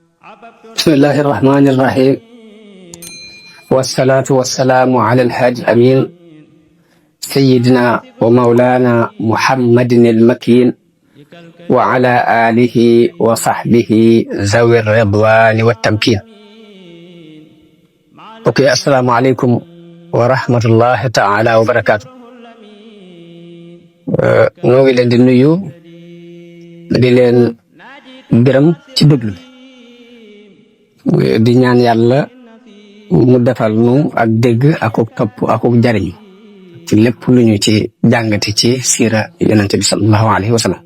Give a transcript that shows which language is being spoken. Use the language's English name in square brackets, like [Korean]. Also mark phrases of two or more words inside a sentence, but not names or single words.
[Arabic] بسم الله الرحمن الرحيم والصلاة والسلام على الهادي الأمين سيدنا ومولانا محمد المكين وعلى آله وصحبه ذوي الرضوان والتمكين. السلام عليكم ورحمة الله تعالى وبركاته. [Wolof] noo ngi leen di nuyu di leen gërëm ci déglu di ñaan yàlla mu defal nu ak dégg akuk topp akuk jariñ ci lépp lu ñu ci jàngati ci siira yonent bi [Arabic] صلى الله عليه وسلم.